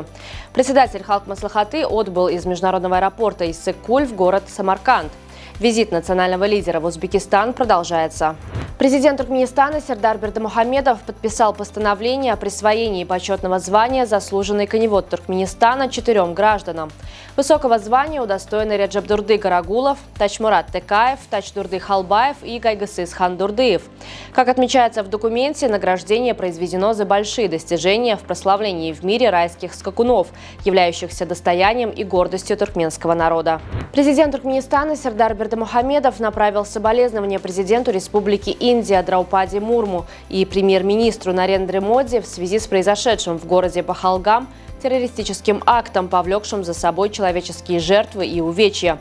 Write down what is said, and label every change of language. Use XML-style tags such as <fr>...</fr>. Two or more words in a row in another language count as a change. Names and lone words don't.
<ru>Председатель Халк-Маслихаты отбыл из международного аэропорта Иссык-Куль в город Самарканд. Визит национального лидера в Узбекистан продолжается. Президент Туркменистана Сердар Бердымухамедов подписал постановление о присвоении почетного звания «Заслуженный коневод Туркменистана» 4 гражданам. Высокого звания удостоены Реджеп-Дурды Гарагулов, Тачмурат Текаев, Тач-Дурды Халбаев и Гайгысыс Хан-Дурдыев. Как отмечается в документе, награждение произведено за большие достижения в прославлении в мире райских скакунов, являющихся достоянием и гордостью туркменского народа. Президент Туркменистана Сердар Бердымухамедов направил соболезнования президенту Республики Индия Драупади Мурму и премьер-министру Нарендре Моди в связи с произошедшим в городе Пахалгам террористическим актом, повлекшим за собой человеческие жертвы и увечья.</ru>